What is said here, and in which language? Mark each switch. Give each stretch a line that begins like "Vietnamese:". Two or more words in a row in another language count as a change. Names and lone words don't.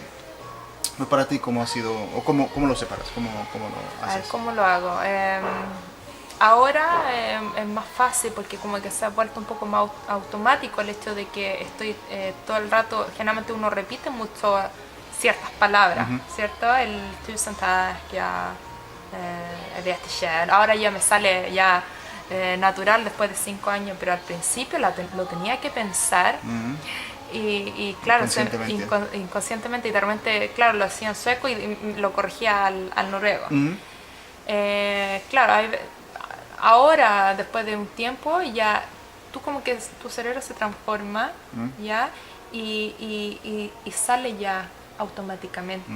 Spanish: Pues para ti, ¿cómo ha sido, o cómo lo separas? ¿Cómo lo A ver, haces? ¿cómo lo hago? Ahora es más fácil porque como que se ha vuelto un poco más automático el hecho de que estoy todo el rato, generalmente uno repite mucho ciertas palabras, ¿cierto? El
Swedish: tusen tack,
Spanish: ya,
Norwegian: vet ikke.
Spanish: Ahora ya me sale ya natural después de 5 años, pero al principio lo tenía que pensar. Y claro, inconscientemente y de repente, claro, lo hacía en sueco y lo corregía al noruego. Claro, ahora, después de un tiempo, ya tú como que tu cerebro se transforma, ya, y sale ya automáticamente.